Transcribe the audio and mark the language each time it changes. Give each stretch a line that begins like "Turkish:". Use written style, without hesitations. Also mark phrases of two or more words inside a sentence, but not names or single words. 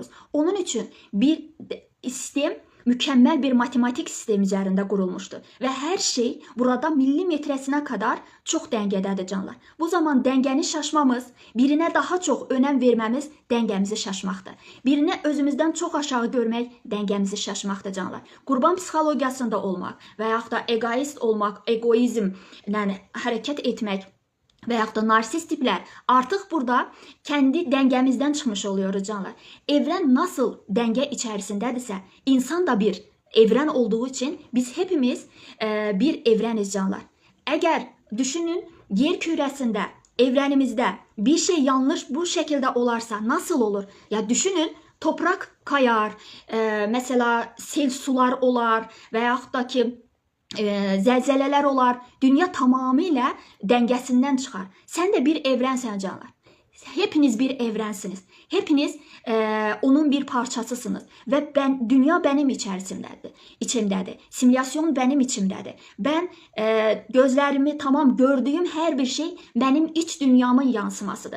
Turkish: Onun için bir sistem, mükemmel bir matematik sistemi üzerinde kurulmuştu. Ve her şey burada milimetresine kadar çok dengedədir canlar.
Azerbaijani: Bu zaman dengeni şaşmamız, birine daha çok önem vermemiz dengemizi şaşmaqdır. Birini özümüzden çok aşağı görmək dengemizi şaşmaqdır canlar. Qurban psixologiyasında olmaq və yaxud da egoist olmaq, egoizm, yəni hərəkət etmək və yaxud da narsist tiplər artıq burada
Turkish: kendi dengemizden çıkmış oluyoruz canlar. Evren nasıl denge içerisindedirsə, insan da bir evren olduğu için biz hepimiz bir evreniz canlar. Eğer düşünün, yer küresinde, evrenimizde bir şey yanlış bu şekilde olarsa nasıl olur? Ya düşünün, toprak kayar, mesela sel sular olar
Azerbaijani: və yaxud da ki
Turkish: zelzeleler olar, dünya tamamıyla dengesinden çıkar. Sen de bir evrensen canlar. Hepiniz bir evrensiniz. Hepiniz onun bir parçasısınız. Ve dünya benim içimdedir. Simülasyon benim içimdedir. Ben gözlerimi tamam gördüğüm her bir şey benim iç dünyamın yansımasıdır.